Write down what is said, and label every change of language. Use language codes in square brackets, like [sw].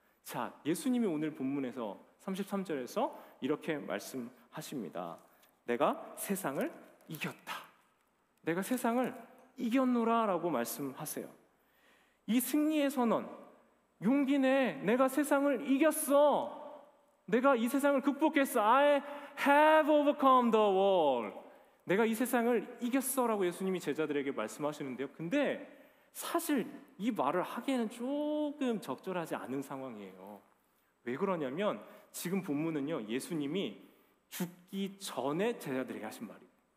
[ko] 자, 예수님이 오늘 본문에서 33절에서 이렇게 말씀하십니다. 내가 세상을 이겼다. 내가 세상을 이겼노라 라고 말씀하세요. 이 승리의 선언, 용기 내. 내가 세상을 이겼어. 내가 이 세상을 극복했어. [en] I have overcome the world. [ko] 내가 이 세상을 이겼어 라고 예수님이 제자들에게 말씀하시는데요. 근데 사실 이 말을 하기에는 조금 적절하지 않은 상황이에요. 왜 그러냐면 지금 본문은요, 예수님이 죽기 전에 제자들에게 하신 말이에요.